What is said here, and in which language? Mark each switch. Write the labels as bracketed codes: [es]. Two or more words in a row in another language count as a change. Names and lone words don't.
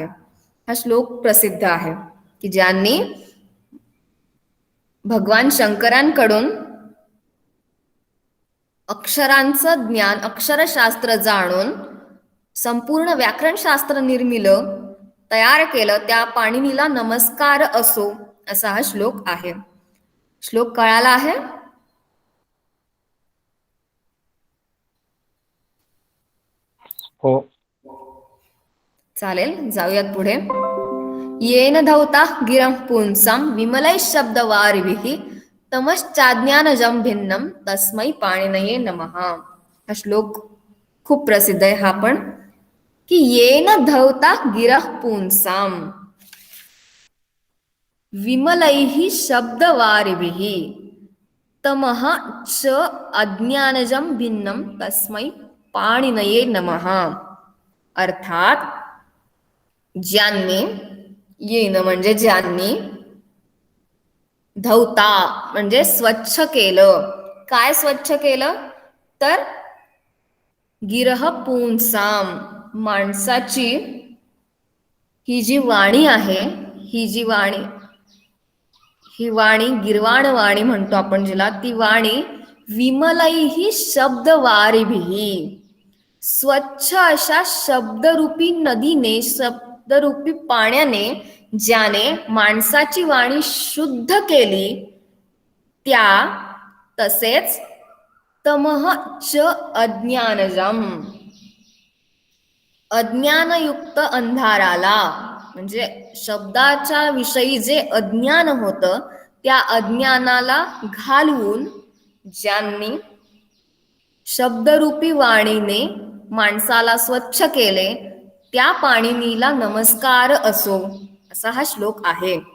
[mr] हा श्लोक प्रसिद्ध आहे की ज्यांनी भगवान शंकरांकडून अक्षरांचं ज्ञान, अक्षरशास्त्र जाणून संपूर्ण व्याकरणशास्त्र निर्मिलं, तयार केलं, त्या पाणिनीला नमस्कार असो, असा हा श्लोक आहे. श्लोक कळाला आहे? हो. चालेल, जाऊयात पुढे. [sa] येन धौता गिरं पुंसां विमलैः शब्दवारिभिः तमश्चाज्ञानजं भिन्नं तस्मै पाणिनये नमः. [mr] हा श्लोक खूप प्रसिद्ध आहे हा पण, की [sa] येन धौता गिरः पुंसां विमलैः शब्दवारिभिः तमः च अज्ञानजं भिन्नं तस्मै पाणिनये नमः. [mr] अर्थात ज्यांनी, येन म्हणजे ज्यांनी, धौता म्हणजे स्वच्छ केलं. काय स्वच्छ केलं? तर [sa] गिरह पुंसाम, [mr] माणसाची ही जी वाणी आहे, ही वाणी गिरवाण वाणी म्हणतो आपण जिला, ती वाणी [sa] विमलैहि शब्दवारिभिः, [mr] स्वच्छ अशा शब्दरूपी नदीने, शब्दरूपी पाण्याने ज्याने माणसाची वाणी शुद्ध केली, त्या, तसेच [sa] तमः च अज्ञानजम, [mr] अज्ञानयुक्त अंधाराला, म्हणजे शब्दाच्या विषयी जे अज्ञान होतं, त्या अज्ञानाला घालवून ज्यांनी शब्दरूपी वाणीने माणसाला स्वच्छ केले, त्या पाणिनीला नमस्कार असो, असा हा श्लोक आहे.